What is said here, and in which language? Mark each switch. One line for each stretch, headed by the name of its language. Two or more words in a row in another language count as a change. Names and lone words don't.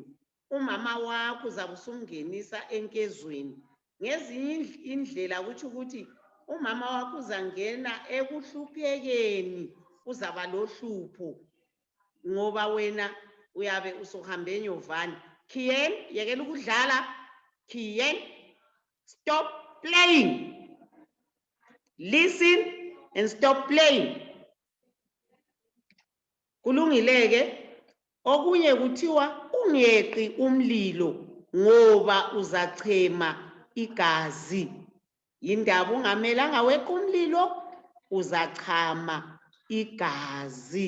North Ndebele: Umama wakho uzabe usumngenisa enkezweni. Ngezinye indlela kutsho ukuthi umama wakho uzangena ekuhluphekeni, uzaba lohlupho ngoba wena uyabe usuhambe nyovane. Kien, yekela ukudlala.
English: Kien, stop playing. Listen and stop playing.
North Ndebele: Kulungileke. Okunye kuthiwa ungeqi umlilo ngoba uzachema igazi. Yindaba ungamelanga weqe umlilo, uzachama igazi.